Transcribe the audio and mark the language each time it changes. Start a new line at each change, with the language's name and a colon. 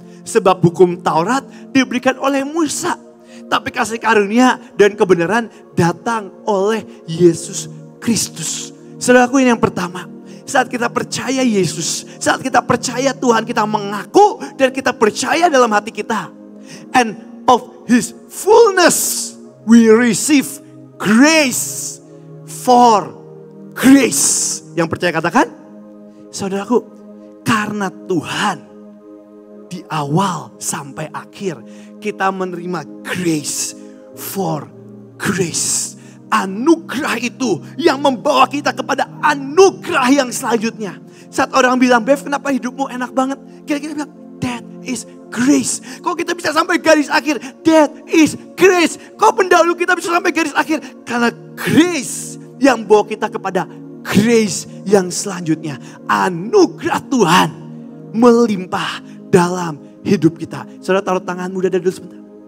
Indonesian: Sebab hukum Taurat diberikan oleh Musa. Tapi kasih karunia dan kebenaran datang oleh Yesus Kristus. Saudaraku, ini yang pertama. Saat kita percaya Yesus, saat kita percaya Tuhan, kita mengaku dan kita percaya dalam hati kita.
English: And of His fullness we receive grace for grace.
Indonesian: Yang percaya katakan, saudaraku, karena Tuhan di awal sampai akhir kita menerima
English: grace for grace.
Indonesian: Anugerah itu yang membawa kita kepada anugerah yang selanjutnya. Saat orang bilang, Bev, kenapa hidupmu enak banget? Kira-kira bilang,
English: that is grace.
Indonesian: Kok kita bisa sampai garis akhir?
English: That is grace.
Indonesian: Kok pendahulu kita bisa sampai garis akhir? Karena grace yang bawa kita kepada grace yang selanjutnya. Anugerah Tuhan melimpah dalam hidup kita. Saudara, taruh tanganmu dada dulu sebentar.